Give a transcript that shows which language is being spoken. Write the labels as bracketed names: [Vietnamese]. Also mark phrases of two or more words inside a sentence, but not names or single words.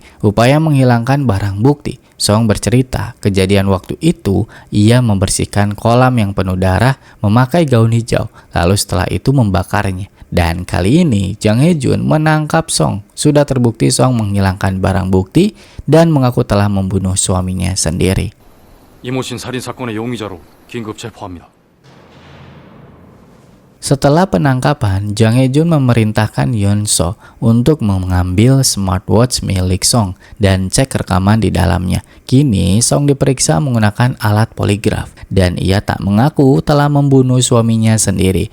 [Indonesian] Upaya menghilangkan barang bukti. Song bercerita, kejadian waktu itu ia membersihkan kolam yang penuh darah memakai gaun hijau, lalu setelah itu membakarnya. Dan kali ini Jang Hye-jun menangkap Song. Sudah terbukti Song menghilangkan barang bukti dan mengaku telah membunuh suaminya sendiri. [Korean] 이모신 살인 사건의 용의자로 긴급 체포합니다. [Indonesian] Setelah penangkapan, Jang Hye-jun memerintahkan Yeon-so untuk mengambil smartwatch milik Song dan cek rekaman di dalamnya. Kini, Song diperiksa menggunakan alat poligraf dan ia tak mengaku telah membunuh suaminya sendiri.